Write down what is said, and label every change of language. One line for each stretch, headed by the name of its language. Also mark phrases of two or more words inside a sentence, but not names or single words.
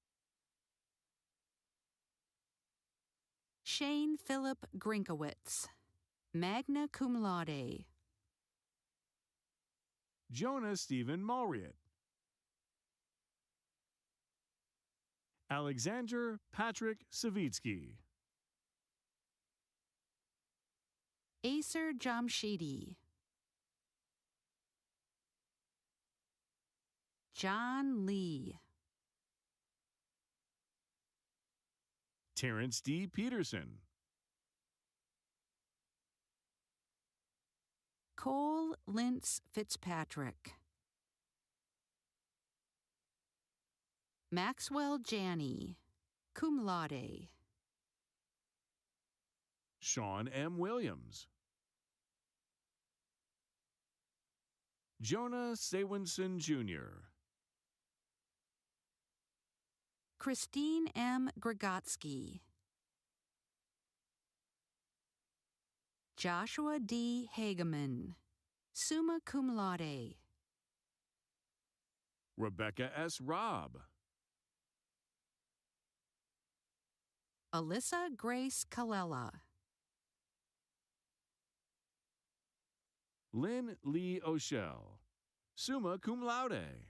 English: Shane Philip Grinkowitz,
Latin: magna cum laude,
English: Jonah Stephen Mulriott, Alexander Patrick Savitsky, Acer Jamshidi, John Lee, Terrence D. Peterson, Cole Lintz Fitzpatrick, Maxwell Janney,
Latin: cum laude,
English: Sean M. Williams, Jonah Sawenson Jr., Christine M. Gregotsky, Joshua D. Hageman,
Latin: summa cum laude,
English: Rebecca S. Robb, Alyssa Grace Kalella, Lynn Lee O'Shell,
Latin: summa cum laude.